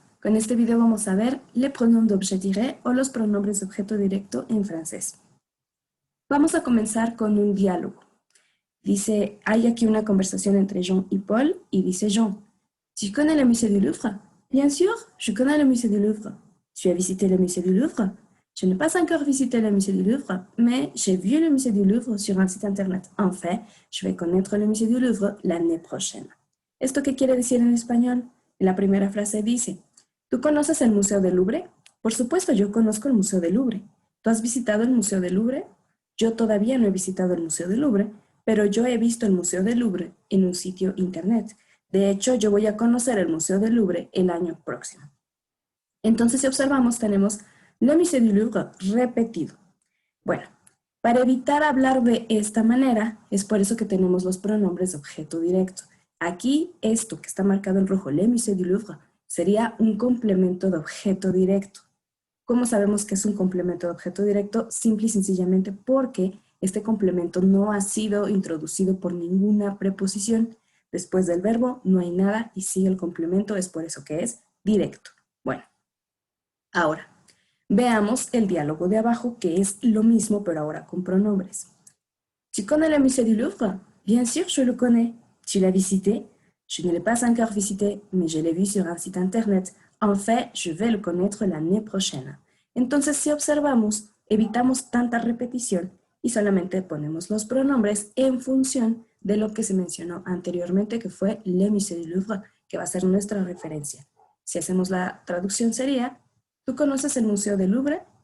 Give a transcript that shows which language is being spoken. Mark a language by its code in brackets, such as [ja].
[es] Con este video vamos a ver [fr] les pronoms d'objet direct [es] o los pronombres de objeto directo en francés. Vamos a comenzar con un diálogo. Dice, hay aquí una conversación entre Jean y Paul y dice Jean, [fr] ¿Tu connais le musée du Louvre? Bien sûr, je connais le musée du Louvre. Tu as visité le musée du Louvre? Je n'ai pas encore visité le musée du Louvre, mais j'ai vu le musée du Louvre sur un site internet. En fait, je vais connaître le musée du Louvre l'année prochaine. [es] ¿Esto qué quiere decir en español? La primera frase dice, ¿tú conoces el Museo del Louvre? Por supuesto, yo conozco el Museo del Louvre. ¿Tú has visitado el Museo del Louvre? Yo todavía no he visitado el Museo del Louvre, pero yo he visto el Museo del Louvre en un sitio internet. De hecho, yo voy a conocer el Museo del Louvre el año próximo. Entonces, si observamos, tenemos le Musée du Louvre repetido. Bueno, para evitar hablar de esta manera, es por eso que tenemos los pronombres de objeto directo. Aquí, esto que está marcado en rojo, le Musée du Louvre, sería un complemento de objeto directo. ¿Cómo sabemos que es un complemento de objeto directo? Simple y sencillamente porque este complemento no ha sido introducido por ninguna preposición. Después del verbo no hay nada y sigue el complemento, es por eso que es directo. Bueno, ahora, veamos el diálogo de abajo, que es lo mismo, pero ahora con pronombres. [fr] ¿Tu connais le musée du Louvre? Bien sûr, je le connais. Tu l'as visité? Je ne l'ai pas encore visité, mais je l'ai vu sur un site internet. En fait, je vais le connaître l'année prochaine. [es] Entonces, si observamos, evitamos tanta repetición y solamente ponemos los pronombres en función de lo que se mencionó anteriormente, que fue le musée du Louvre, que va a ser nuestra referencia. Si hacemos la traducción sería, ¿tú conoces el Museo del Louvre?